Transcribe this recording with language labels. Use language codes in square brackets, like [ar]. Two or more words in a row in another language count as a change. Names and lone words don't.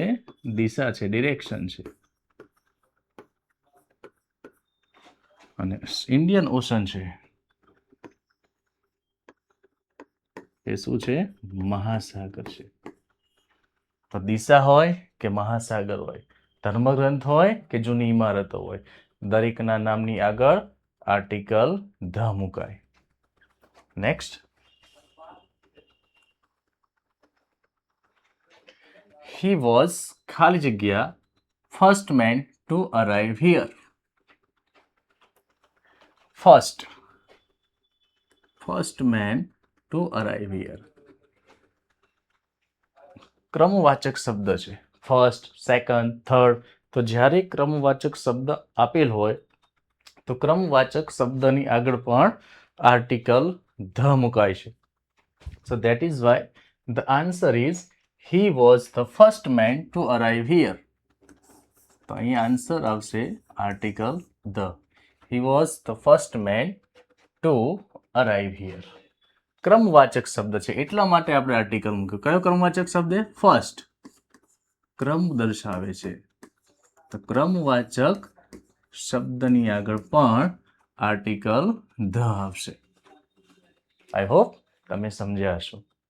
[gu] દિશા છે, ડિરેક્શન છે. અને ઇન્ડિયન ઓશન છે એ શું છે? મહાસાગર છે. તો દિશા હોય કે મહાસાગર હોય, ધર્મગ્રંથ હોય કે જૂની ઇમારતો હોય, દરેકના નામની આગળ [en] article the [gu] મુકાય. નેક્સ્ટ, [en] he was [gu] ખાલી જગ્યા [en] first man to arrive here. first man to arrive here. [gu] ક્રમવાચક શબ્દ છે. [en] first, second, third. [gu] તો જ્યારે ક્રમવાચક શબ્દ આપેલ હોય તો ક્રમવાચક શબ્દની આગળ પણ [en] article the [gu] મુકાય છે. [en] So that is why the answer is he was the first man to arrive here. [gu] તો અહીંયા આન્સર આવશે [en] article the. He was the first man to arrive here. [gu] ક્રમવાચક શબ્દ છે એટલા માટે આપણે આર્ટિકલ મૂક્યું. કયો ક્રમવાચક શબ્દ? ફર્સ્ટ. ક્રમ દર્શાવે છે તો ક્રમવાચક શબ્દની આગળ પણ [en] article the [gu] આવશે. [en] I hope [gu] તમે સમજ્યા હશો.